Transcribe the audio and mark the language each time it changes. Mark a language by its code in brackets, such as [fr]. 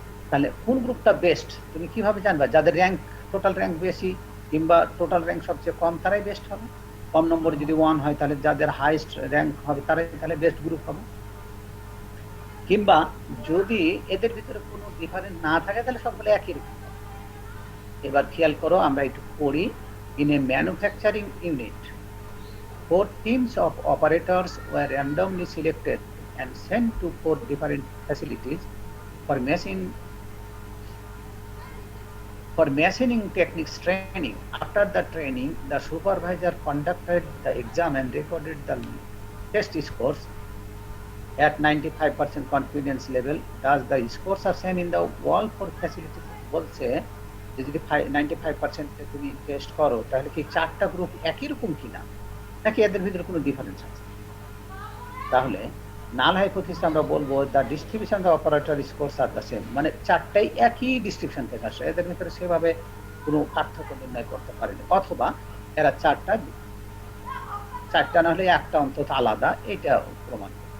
[bn] তাহলে কোন গ্রুপটা বেস্ট তুমি কিভাবে জানবা? যাদের র্যাঙ্ক টোটাল র্যাঙ্ক বেশি কিংবা টোটাল র্যাঙ্ক সবচেয়ে কম তারাই বেস্ট হবে। কম নম্বর যদি 1 হয় তাহলে যাদের হাইয়েস্ট র্যাঙ্ক হবে তারাই তাহলে বেস্ট গ্রুপ হবে। কিংবা যদি এদের ভিতরে কোনো ডিফারেন্স না থাকে তাহলে সবগুলো একই রকম। এবার খেয়াল করো, আমরা একটু পড়ি। [en] In a manufacturing unit 4 teams of operators were randomly selected and sent to 4 different facilities for machining techniques training. After the training, the supervisor conducted the exam and recorded the test scores at 95% confidence level. Thus, the scores are same in the all 4 facilities. [bn] বলছে যে যদি 95% তুমি test করো তাহলে কি 4টা group একই রকম কিনা, নাকি এদের ভিতরে কোনো ডিফারেন্স আছে? তাহলে নাল হাইপোথিসিস আমরা বলবো [en] the distribution of operator scores are the same, [bn] মানে 4টাই একই ডিস্ট্রিবিউশন থেকে আসে, এদের ভিতরে সেভাবে কোনো পার্থক্য নির্ণয় করতে পারেনি, অথবা এরা 4টা না হলে একটা অন্তত আলাদা, এটা প্রমাণ।